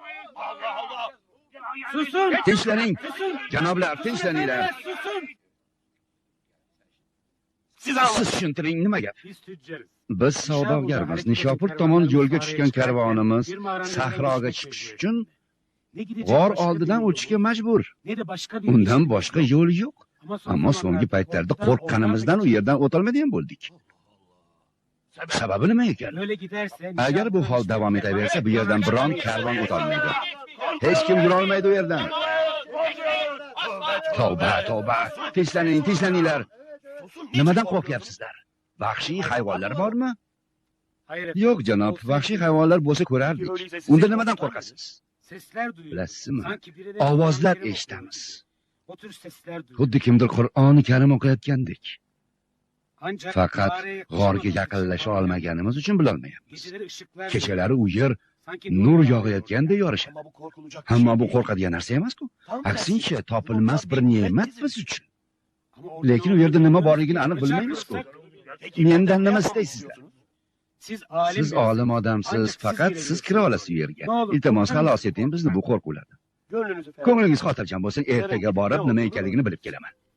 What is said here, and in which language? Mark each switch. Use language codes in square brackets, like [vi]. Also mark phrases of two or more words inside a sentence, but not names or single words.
[tr] Susun! [uz] Tinchlaning, janoblar, tinchlaninglar. Siz tushuntiring, nima gap? [tr] Biz tüccarız. [uz] Biz savdogarmiz. Nishopur tomon yo'lga tushgan karvonimiz sahroga chiqish uchun [tr] Ne gidecek [uz] g'or [tr] başka [uz] oldidan [tr] bir yol [uz] o'tishga [tr] yok. [uz] majbur. [tr] Ne de başka bir [uz] Undan [tr] yol [uz] boshqa [tr] yok. [uz] yo'l yo'q. [tr] son [uz] Ammo so'nggi [tr] zamanlarda [uz] paytlarda oradan qo'rqqanimizdan u yerdan o'tolmaydigan bo'ldik. Sababi nima ekan? [tr] Böyle giderse [uz] Agar bu hol davom etaversa, bu yerdan biron karvon o'tolmaydi. Hech kim yurolmaydi u yerdan. Tavba, tavba. Tinchlaninglar, tinchlaninglar. Nimadan qo'rqyapsizlar? Vahshiy hayvonlar bormi? [tr] Hayır [uz] Yo'q, janob, vahshiy hayvonlar bo'lsa ko'rardik. Unda nimadan qo'rqasiz? [tr] Sesler duyuyoruz. [uz] Bilasizmi? [tr] Sanki birileri [uz] Ovozlar [tr] birileri [uz] eshitamiz. [tr] O tür sesler duyuyoruz. [uz] Xuddi kimdir Qur'oni Karim o'qiyotgandek. [tr] Ancak [uz] Faqat [tr] mağaraya [uz] g'orga [tr] yaklaşamadığımız [uz] yaqinlasha [tr] için [uz] olmaganimiz uchun bilolmayapmiz. [tr] Geceleri ışıklar [uz] Kechalari u yer [tr] sanki [uz] nur [tr] yağıyor. [uz] yog'ayotgandek yorishadi. Ammo bu qo'rqadigan narsa emas-ku. Aksincha, topilmas bir ne'mat biz uchun. [tr] Ama orada [uz] Lekin u yerda nima borligini aniq bilmaymiz-ku. Mendan nima istaysizlar? Siz olim odamsiz, faqat siz kira olasiz u yerga. Iltimos, xalos eting bizni bu qo'rquvlardan. Ko'nglingiz xotirjam bo'lsin, ertaga borib nima ekanligini bilib kelaman.